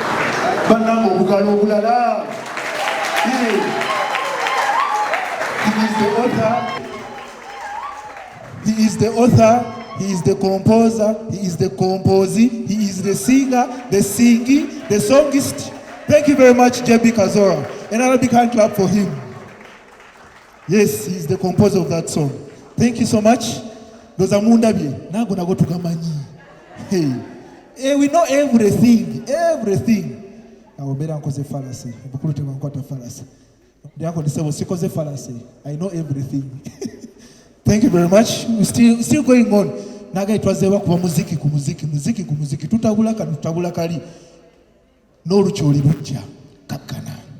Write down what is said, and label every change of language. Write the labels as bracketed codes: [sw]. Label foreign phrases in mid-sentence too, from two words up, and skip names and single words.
[lg] Banango bugalo bulala. [en] He is He is the author, he is the composer, he is the composer, he is the singer, the singing, the songist. Thank you very much, JB Kazora. Another big hand clap for him. Yes, he is the composer of that song. Thank you so much. Those are Mundabi. Now gonna go to Gamanyi. Hey, we know everything. I will better cause a fallacy. I know everything. Thank you very much. We still going on. [lg] Naga itwazewa kuba muziki ku muziki. Tutabula kali. N'olukyoli lujja kakkana.